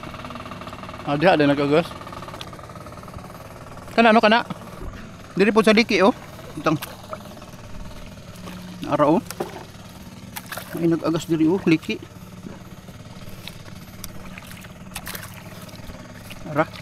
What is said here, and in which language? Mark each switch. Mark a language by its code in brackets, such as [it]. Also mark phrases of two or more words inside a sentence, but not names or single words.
[bik] Ada nagagos. Kana ano kana? Diri po sa liki oh. Itang ara oh. Ay nagagas diri oh liki. Ara.